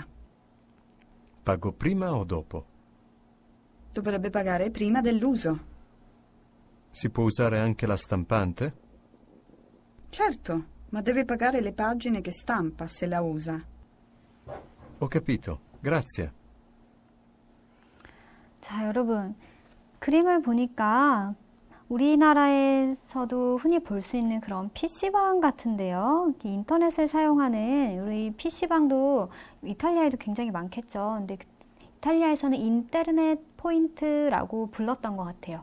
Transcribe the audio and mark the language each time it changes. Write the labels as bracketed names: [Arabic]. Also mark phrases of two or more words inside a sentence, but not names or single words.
[Italian] Pago prima o dopo? Dovrebbe pagare prima dell'uso. Si può usare anche la stampante? Certo, ma deve pagare le pagine che stampa se la usa. Ho capito. Grazie. [Korean] 자, 여러분 그림을 보니까 우리나라에서도 흔히 볼 수 있는 그런 PC방 같은데요. 인터넷을 사용하는 우리 PC방도 이탈리아에도 굉장히 많겠죠. 근데 이탈리아에서는 인터넷 포인트라고 불렀던 것 같아요.